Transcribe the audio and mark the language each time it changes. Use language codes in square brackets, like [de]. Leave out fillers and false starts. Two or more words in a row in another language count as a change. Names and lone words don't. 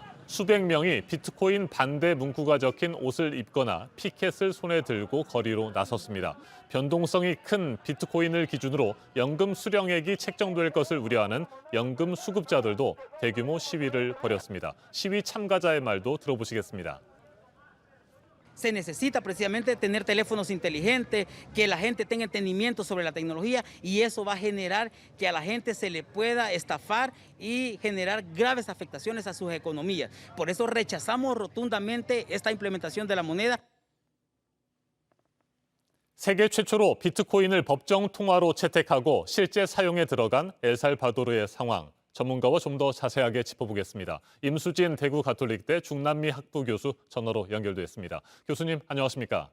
[ko] 수백 명이 비트코인 반대 문구가 적힌 옷을 입거나 피켓을 손에 들고 거리로 나섰습니다. 변동성이 큰 비트코인을 기준으로 연금 수령액이 책정될 것을 우려하는 연금 수급자들도 대규모 시위를 벌였습니다. 시위 참가자의 말도 들어보시겠습니다. [es] Se necesita precisamente tener teléfonos inteligentes, que la gente tenga entendimiento sobre la tecnología y eso va a generar que a la gente se le pueda estafar y generar graves afectaciones a sus economías. Por eso rechazamos rotundamente esta implementación de la moneda. [ko] 세계 최초로 비트코인을 법정 통화로 채택하고 실제 사용에 들어간 엘살바도르의 상황. 전문가와 좀 더 자세하게 짚어보겠습니다. 임수진 대구 가톨릭대 중남미 학부 교수 전화로 연결돼 있습니다. 교수님 안녕하십니까?